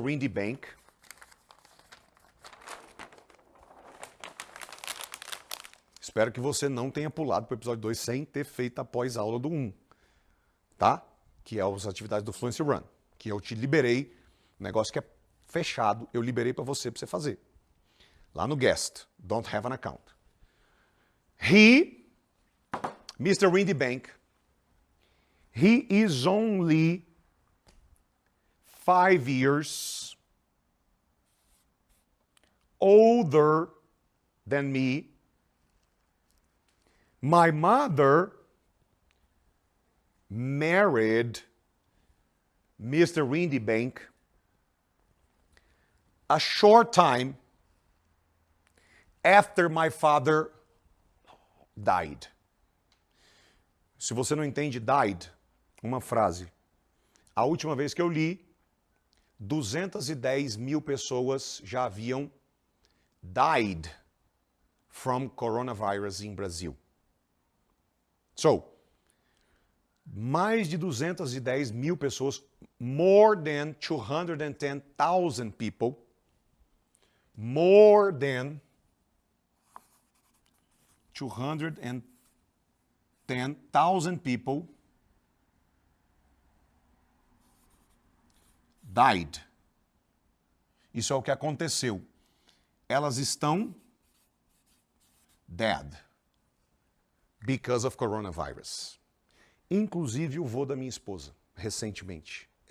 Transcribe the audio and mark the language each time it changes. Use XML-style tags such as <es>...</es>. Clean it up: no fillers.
<pt>Windy Bank, espero que você não tenha pulado para o episódio 2 sem ter feito a pós-aula do 1, tá? Que é as atividades do Fluency Run, que eu te liberei, um negócio que é fechado, eu liberei para você fazer. Lá no</pt> <en>guest, don't have an account. Mr. Windy Bank, he is only 5 years older than me. My mother married Mr. Windy Bank a short time after my father died.</en> <pt>Se você não entende died, uma frase. A última vez que eu li, 210 mil pessoas já haviam</pt> <en>died from coronavirus</en> <pt>em Brasil.</pt> <en>So,</en> <pt>mais de 210 mil pessoas,</pt> <en>more than 210,000 people, more than 210,000 people died.</en> <pt>Isso é o que aconteceu. Elas estão</pt> <en>dead because of coronavirus.</en> <pt>Inclusive o vô da minha esposa, recentemente.</pt>